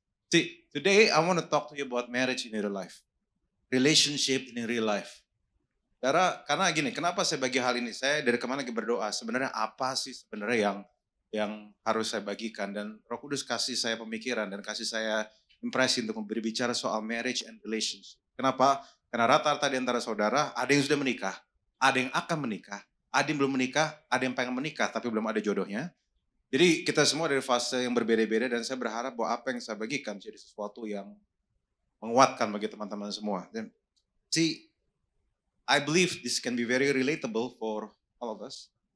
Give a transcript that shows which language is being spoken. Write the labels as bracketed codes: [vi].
[en] See, today I want to talk to you about marriage in real life. Relationship in real life. [id] Saudara, karena gini, kenapa saya bagi hal ini? Saya dari kemarin lagi berdoa, sebenarnya apa sih sebenarnya yang harus saya bagikan. Dan Roh Kudus kasih saya pemikiran dan kasih saya impresi untuk berbicara soal [en] marriage and relationship. [id] Kenapa? Karena rata-rata di antara saudara ada yang sudah menikah, ada yang akan menikah, ada yang belum menikah, ada yang pengen menikah tapi belum ada jodohnya. Jadi kita semua dari fase yang berbeda-beda dan saya berharap bahwa apa yang saya bagikan jadi sesuatu yang menguatkan bagi teman-teman semua. [en] Dan see, I believe this can be very relatable for all of us.